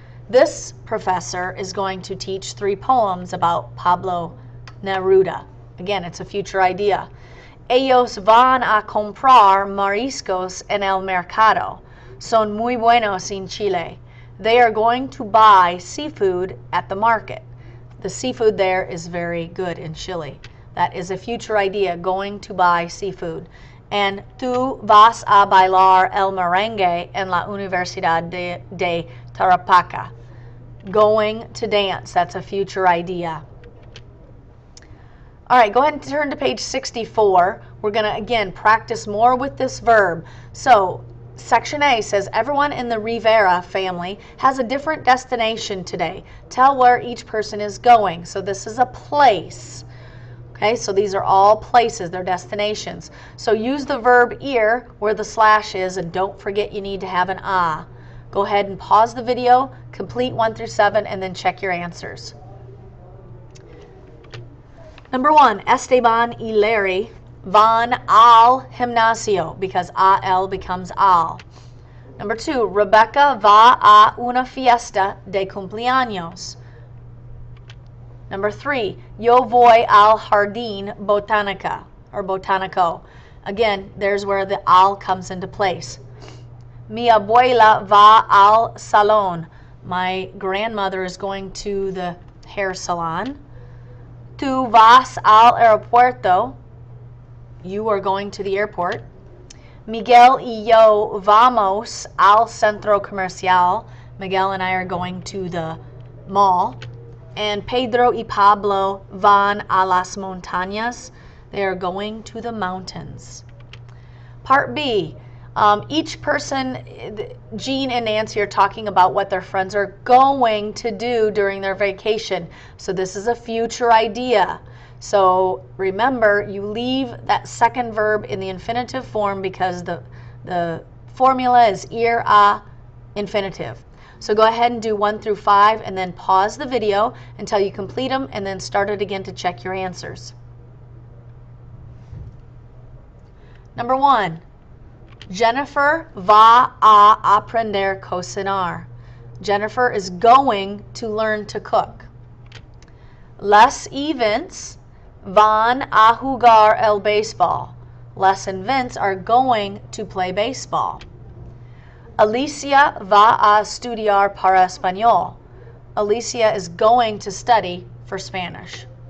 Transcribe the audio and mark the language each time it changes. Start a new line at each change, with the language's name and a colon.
English: This professor is going to teach 3 poems about Pablo Neruda. Again, it's a future idea.
Spanish: Ellos van a comprar mariscos en el mercado. Son muy buenos en Chile.
English: They are going to buy seafood at the market. The seafood there is very good in Chile. That is a future idea, going to buy seafood.
Spanish: And tú vas a bailar el merengue en la Universidad de Tarapacá.
English: Going to dance, that's a future idea. All right, go ahead and turn to page 64. We're going to, again, practice more with this verb. So, section A says, everyone in the Rivera family has a different destination today. Tell where each person is going. So this is a place. Okay, so these are all places, they're destinations. So use the verb ir where the slash is, and don't forget you need to have an a. Go ahead and pause the video, complete 1 through 7, and then check your answers.
Spanish: Number 1, Esteban y Larry van al gimnasio,
English: because al becomes al.
Spanish: Number 2, Rebecca va a una fiesta de cumpleaños. Number 3, yo voy al jardín botánica, or botánico.
English: Again, there's where the al comes into place.
Spanish: Mi abuela va al salón.
English: My grandmother is going to the hair salon.
Spanish: Tú vas al aeropuerto.
English: You are going to the airport.
Spanish: Miguel y yo vamos al centro comercial.
English: Miguel and I are going to the mall.
Spanish: And Pedro y Pablo van a las montañas.
English: They are going to the mountains. Part B. Each person, Jean and Nancy, are talking about what their friends are going to do during their vacation. So this is a future idea. So remember, you leave that second verb in the infinitive form because the formula is ir a infinitive. So go ahead and do 1 through 5 and then pause the video until you complete them and then start it again to check your answers.
Spanish: Number 1. Jennifer va a aprender cocinar.
English: Jennifer is going to learn to cook.
Spanish: Les y Vince van a jugar el béisbol.
English: Les and Vince are going to play baseball.
Spanish: Alicia va a estudiar para español.
English: Alicia is going to study for Spanish.